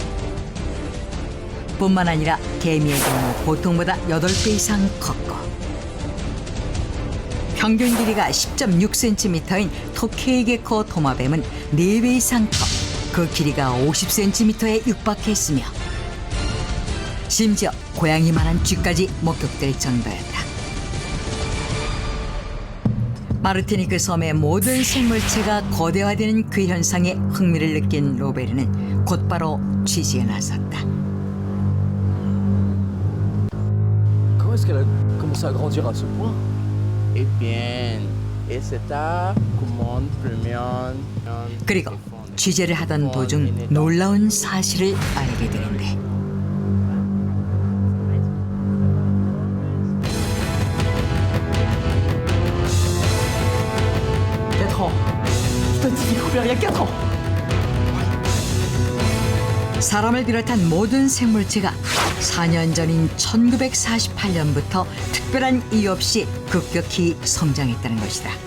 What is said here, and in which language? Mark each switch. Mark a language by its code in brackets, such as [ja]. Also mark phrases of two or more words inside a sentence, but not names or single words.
[ko] 뿐만 아니라 개미의 경우 보통보다 8배 이상 컸고, 평균 길이가 10.6cm인 토케이 게코 도마뱀은 4배 이상 커 그 길이가 50cm에 육박했으며, 심지어 고양이만한 쥐까지 목격될 정도였다. 마르티니크 섬의 모든 생물체가 거대화되는 그 현상에 흥미를 느낀 로베르는 곧바로 취재에 나섰다. [fr] Comment est-ce qu'elle a commencé à grandir à ce point? Eh bien, [ko] 그리고 취재를 하던 도중 놀라운 사실을 알게 되는데 사람을 비롯한 모든 생물체가 4년 전인 1948년부터 특별한 이유 없이 급격히 성장했다는 것이다.